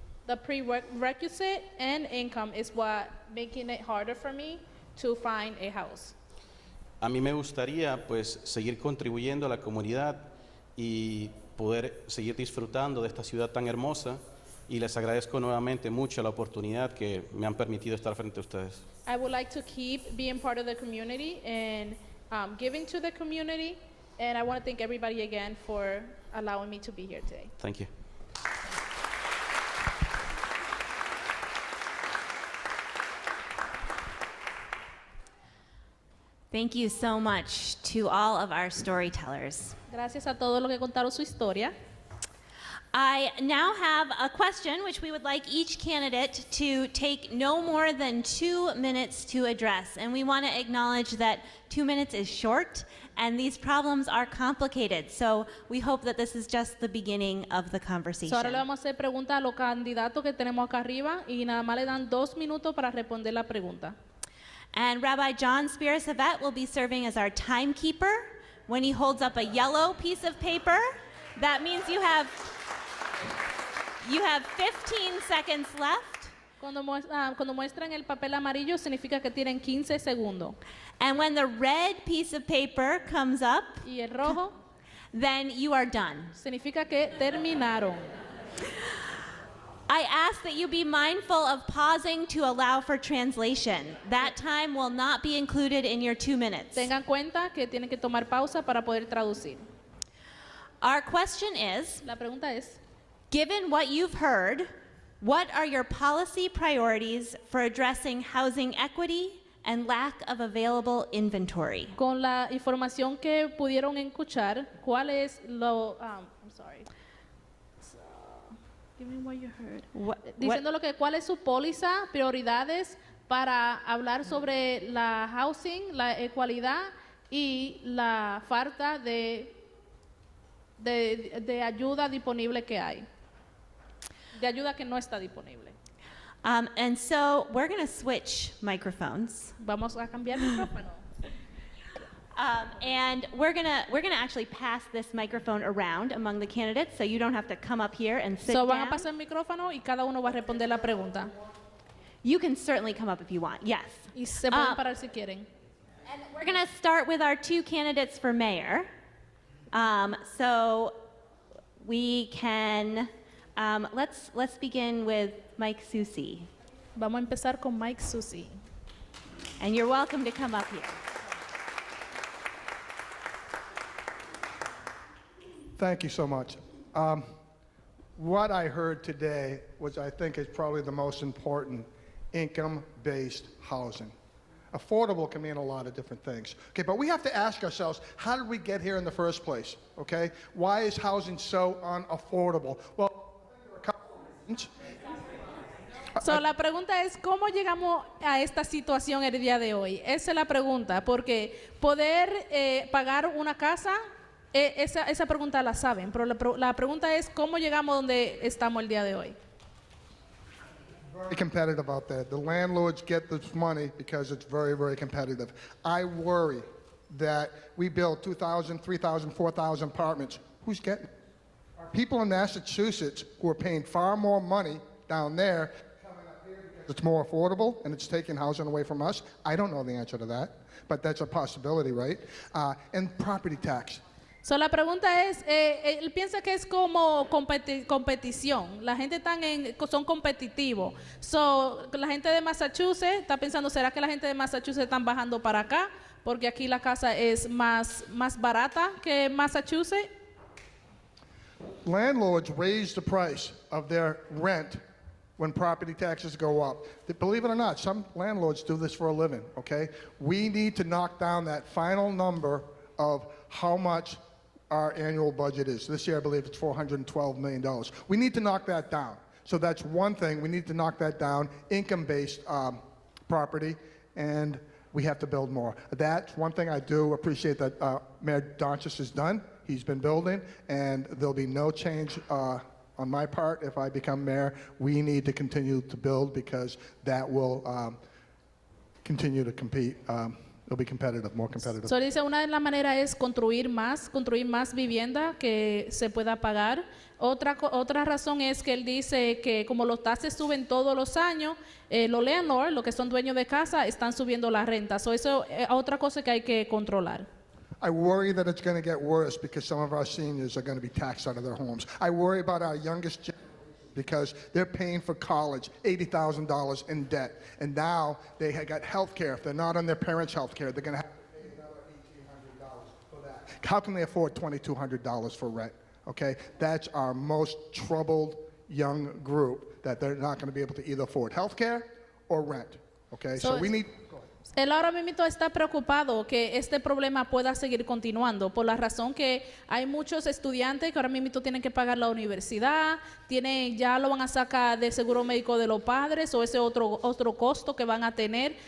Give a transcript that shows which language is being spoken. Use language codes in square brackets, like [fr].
[en] The prerequisite and income is what making it harder for me to find a house. [es] A mí me gustaría pues seguir contribuyendo a la comunidad y poder seguir disfrutando de esta ciudad tan hermosa. Y les agradezco nuevamente mucho la oportunidad que me han permitido estar frente a ustedes. [en] I would like to keep being part of the community and giving to the community And I want to thank everybody again for allowing me to be here today. Thank you. Thank you so much to all of our storytellers. [es] Gracias a todos los que contaron su historia. [en] I now have a question which we would like each candidate to take no more than 2 minutes to address. And we want to acknowledge that 2 minutes is short and these problems are complicated. So we hope that this is just the beginning of the conversation. [es] So ahora le vamos a hacer preguntas a los candidatos que tenemos acá arriba y nada más le dan 2 minutos para responder la pregunta. [en] And Rabbi John Spears-Havet will be serving as our timekeeper. When he holds up a yellow piece of paper, that means you have 15 seconds left. [es] Cuando muestran el papel amarillo significa que tienen 15 segundos. [en] And when the red piece of paper comes up, [es] Y el rojo [en] then you are done. [es] significa que terminaron. [en] I ask that you be mindful of pausing to allow for translation. That time will not be included in your 2 minutes. [es] Tengan cuenta que tienen que tomar pausa para poder traducir. [en] Our question is, [es] La pregunta es, [en] given what you've heard, what are your policy priorities for addressing housing equity and lack of available inventory? [es] con la información que pudieron escuchar, ¿cuál es lo... [en] I'm sorry. So, give me what you heard. [es] Diciendo lo que cuál es su póliza, prioridades para hablar sobre la housing, la equalidad y la falta de ayuda disponible que hay. De ayuda que no está disponible. [en] And so we're going to switch microphones. [es] Vamos a cambiar el micrófono. [en] And we're gonna actually pass this microphone around among the candidates, so you don't have to come up here and sit [es] So van [en] down. [es] a pasar el micrófono y cada uno va a responder la pregunta. [en] You can certainly come up if you want. Yes. [es] Y se pueden parar si quieren. [en] And we're gonna start with our 2 candidates for mayor. So we can let's begin with Mike Susi, [es] Vamos a empezar con Mike Susi. [en] and you're welcome to come up here. Thank you so much. What I heard today was, I think, is probably the most important: income-based housing. Affordable can mean a lot of different things. Okay, but we have to ask ourselves, how did we get here in the first place? Okay, why is housing so unaffordable? Well, there are a couple of reasons. [es] So, la pregunta es, ¿cómo llegamos a esta situación el día de hoy? Esa es la pregunta, porque poder pagar una casa, esa pregunta la saben, pero la pregunta es, ¿cómo llegamos donde estamos el día de hoy? [en] Very competitive out there. The landlords get this money because it's very, very competitive. I worry that we build 2,000, 3,000, 4,000 apartments. Who's getting it? Are people in Massachusetts who are paying far more money down there coming up here because it's more affordable and it's taking housing away from us? I don't know the answer to that, but that's a possibility, right? And property tax. [es] So, la pregunta es, él piensa que es como competición. La gente son competitivos. So, la gente de Massachusetts está pensando, ¿será que la gente de Massachusetts están bajando para acá? Porque aquí la casa es más barata que Massachusetts. [en] Landlords raise the price of their rent when property taxes go up. Believe it or not, some landlords do this for a living, okay? We need to knock down that final number of how much our annual budget is. This year, I believe it's $412 million. We need to knock that down. So that's one thing. We need to knock that down, income-based property, and we have to build more. That's one thing I do appreciate that Mayor Donchis has done. He's been building, and there'll be no change on my part if I become mayor. We need to continue to build because that will continue to compete. It'll be competitive, more competitive. [es] So, dice, una de las maneras es construir más vivienda que se pueda pagar. Otra razón es que él dice que como los taxes suben todos los años, los landlords, los que son dueños de casa, están subiendo la renta. So, eso es otra cosa que hay que controlar. [en] I worry that it's going to get worse because some of our seniors are going to be taxed out of their homes. I worry about our youngest generation because they're paying for college $80,000 in debt. And now they got health care. If they're not on their parents' health care, they're going to have to pay another $1,800 for that. how can they afford $2,200 for rent? Okay, that's our most troubled young group that they're not going to be able to either afford health care or rent. Okay, so we need. [es] Él ahora mismo está preocupado que este problema pueda seguir continuando por la razón que hay muchos estudiantes que ahora mismo tienen que pagar la universidad, ya lo van a sacar del seguro médico de los padres o ese otro costo que van a tener.